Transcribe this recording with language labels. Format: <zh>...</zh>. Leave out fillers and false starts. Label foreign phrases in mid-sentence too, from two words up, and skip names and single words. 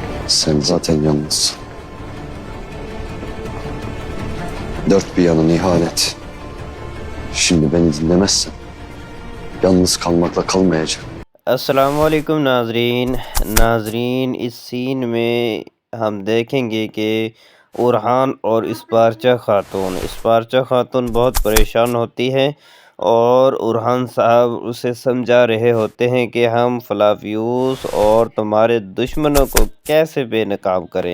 <tr>Sen zaten yalnızsın. Dört bir yanın ihanet. Şimdi beni dinlemezsen yalnız kalmakla kalmayacak.</tr> <ar>السلام علیکم</ar> <ur>ناظرین اس سین میں ہم دیکھیں گے کہ اورحان اور اسپارچہ خاتون بہت پریشان ہوتی ہے اور اورحان صاحب اسے سمجھا رہے ہوتے ہیں کہ ہم فلاویوس اور تمہارے دشمنوں کو کیسے بے نقاب کریں۔</ur>